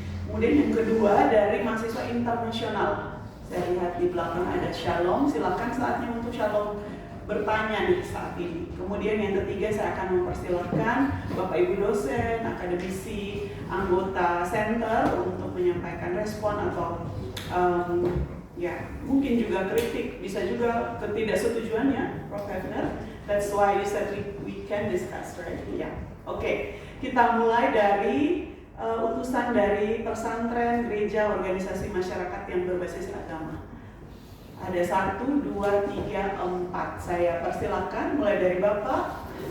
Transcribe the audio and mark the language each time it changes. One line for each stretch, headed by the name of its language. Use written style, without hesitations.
Indonesian: Kemudian yang kedua dari mahasiswa internasional. Saya lihat di belakang ada Shalom, silakan saatnya untuk Shalom bertanya nih saat ini. Kemudian yang ketiga saya akan mempersilahkan Bapak Ibu dosen, akademisi, anggota center untuk menyampaikan respon atau ya mungkin juga kritik, bisa juga ketidaksetujuannya, Prof. Hefner.
English: That's why you said we can discuss, right?
Indonesian: Ya, oke. Kita mulai dari utusan dari pesantren, gereja, organisasi masyarakat yang berbasis agama. Ada 1, 2, 3, 4. Saya persilakan mulai dari Bapak.